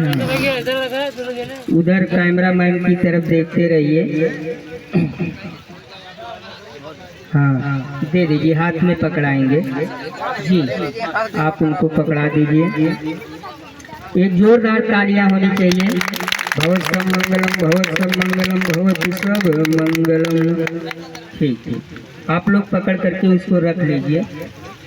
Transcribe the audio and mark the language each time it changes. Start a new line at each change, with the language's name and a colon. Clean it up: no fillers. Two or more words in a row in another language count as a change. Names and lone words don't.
Hindi: हाँ उधर कैमरा मैन की तरफ देखते रहिए। हाँ दे दीजिए, हाथ में पकड़ाएंगे जी, आप उनको पकड़ा दीजिए। एक जोरदार तालियां होनी चाहिए।
Pali: भवत सब मंगलम भवतु सब मंगलम।
Hindi: ठीक, आप लोग पकड़ करके उसको रख लीजिए।